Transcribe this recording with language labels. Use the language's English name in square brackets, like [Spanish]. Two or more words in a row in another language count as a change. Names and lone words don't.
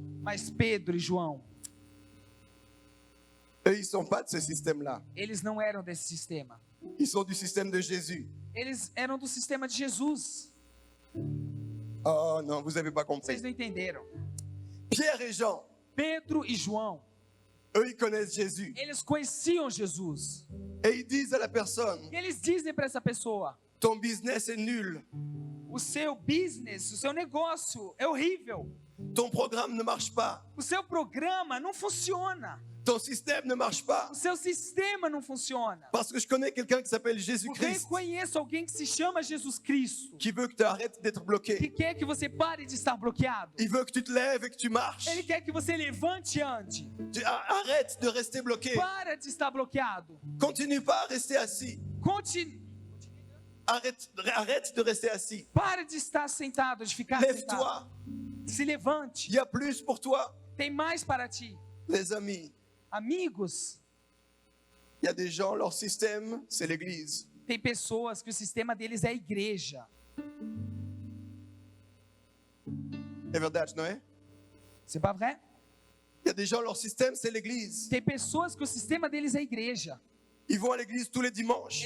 [Portuguese] Mas Pedro e João, [French] eux, ils ne sont pas de ce système-là. [Portuguese] eles não eram desse sistema. [French] Ils sont du système de Jésus. [Portuguese] Eles eram do sistema de Jesus. [French] Oh non, vous n'avez pas [Portuguese] Vocês [French] compris. [Portuguese] não entenderam. [French] Pierre et Jean, [Portuguese] Pedro e João, [French] eux, ils connaissent Jésus. [Portuguese] eles conheciam Jesus. [French] Et ils disent à la personne, [Portuguese] E eles dizem para essa pessoa: [French] ton business est nul. [Portuguese] o seu business, o seu negócio é horrível. [French] Ton programme ne marche pas. [Portuguese] O seu programa não funciona. [French] Ton système ne marche pas. [Portuguese] O seu sistema não funciona. [French] Parce que je connais quelqu'un qui s'appelle Porque eu Jésus-Christ [Portuguese] conheço alguém que se chama Jesus Cristo, [French] qui veut que tu arrêtes d'être [Portuguese] que [French] bloqué. [Portuguese] quer que você pare de estar bloqueado. [French] Il veut que tu te lèves et que tu marches. [Portuguese] Ele quer que você levante e ande. [French] Arrête de rester bloqué. [Portuguese] Para de estar bloqueado. [French] Continue pas à rester assis. Continue. Arrête de rester assis. [Portuguese] Para de estar sentado, de ficar sentado. [French] Lève-toi. [Portuguese] Se levante. [French] Il y a plus pour toi. [Portuguese] Tem mais para ti. [French] Les amis, [Portuguese] Amigos, [French] il y a des gens, leur système, c'est l'église. [Portuguese] tem pessoas que o sistema deles é a igreja. É verdade, não é? [French] C'est pas vrai? Il y a des gens, leur système, c'est l'église. [Portuguese] Tem pessoas que o sistema deles é a igreja. [French] Ils vont à l'église tous les dimanches.